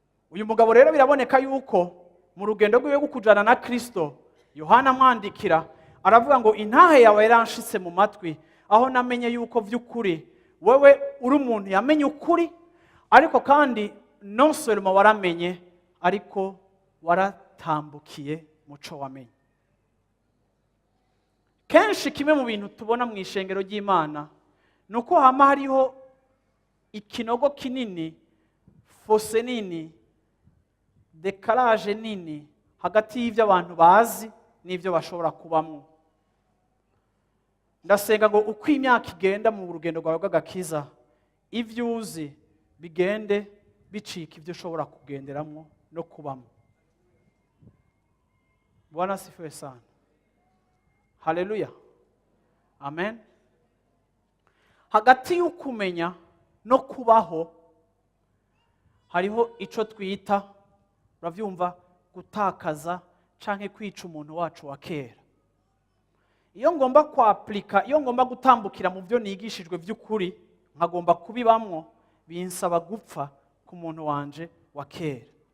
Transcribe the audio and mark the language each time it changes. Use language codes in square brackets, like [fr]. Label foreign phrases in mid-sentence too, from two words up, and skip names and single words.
[rn] Uyu mugabo rero biraboneka yuko mu rugendo rwiwe rwo kujana na Kristo, Yohana amwandikira, aravuga ngo, "Intahe yawe yaranshitse mu matwi, aho namenye yuko vy'ukuri wewe uri umuntu yamenye ukuri, ariko kandi [fr] non seulement [rn] waramenye, ariko waratambukiye mu co wamenye." Kenshi kimwe mu bintu tubona mu ishengero ry'Imana, ni uko hama hariho ikinogo kinini, fose nini, dekaraje nini, hagati y'ivyo abantu bazi n'ivyo bashobora kubamwo. Ndasenga ngo uko imyaka igenda mu rugendo rwawe rw'agakiza, ivyo uzi bigende bicika ivyo ushobora kugenderamwo no kubamwo. [sw] Bwana asifiwe sana. Haleluya. [rn] Amen. Hagati y'ukumenya no kubaho, hariho ico twita, uravyumva, gutakaza canke kwica umuntu wacu wa kera. Iyo ngomba kwaplika, iyo ngomba gutambukira mu vyo nigishijwe vy'ukuri, nkagomba kubibamwo, binsaba gupfa ku muntu wanje wa kera.